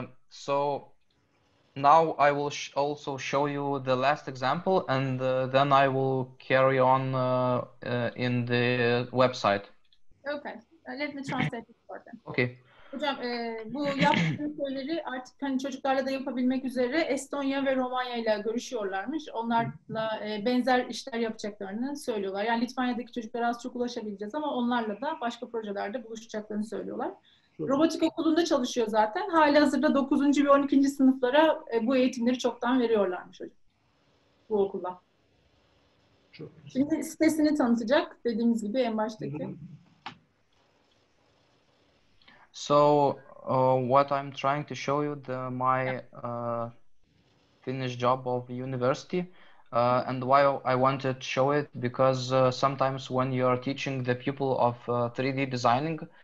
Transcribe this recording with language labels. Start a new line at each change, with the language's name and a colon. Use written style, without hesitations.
English: So now I will also show you the last example, and then I will carry on in the website. Okay. Let me translate it for them. Okay.
Turkish: Hocam bu yaptığınız şeyleri artık hani çocuklarla da yapabilmek üzere Estonya ve Romanya ile görüşüyorlarmış. Onlarla benzer işler yapacaklarını söylüyorlar. Yani Litvanya'daki çocuklara az çok ulaşabileceğiz ama onlarla da başka projelerde buluşacaklarını söylüyorlar. Robotik okulunda çalışıyor zaten. Halihazırda 9. ve 12. sınıflara bu eğitimleri çoktan veriyorlarmış hocam. Bu okulda. Şimdi sitesini tanıtacak. Dediğimiz gibi en baştaki.
English: So what I'm trying to show you my finished job of university, and why I wanted to show it, because sometimes when you are teaching the people of 3D designing,